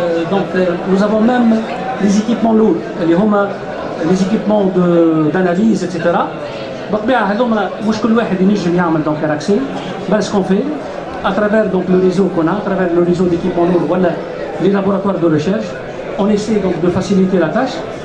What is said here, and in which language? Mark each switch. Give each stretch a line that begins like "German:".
French: Donc nous avons même les équipements lourds, les équipements d'analyse, etc.
Arabic: بالطبيعة هذوما مش كل واحد ينجم يعمل
French: donc un accès. Ben, ce qu'on fait à travers donc le réseau qu'on a, à travers le réseau d'équipements lourds, voilà, les laboratoires de recherche, on essaie donc de faciliter la tâche.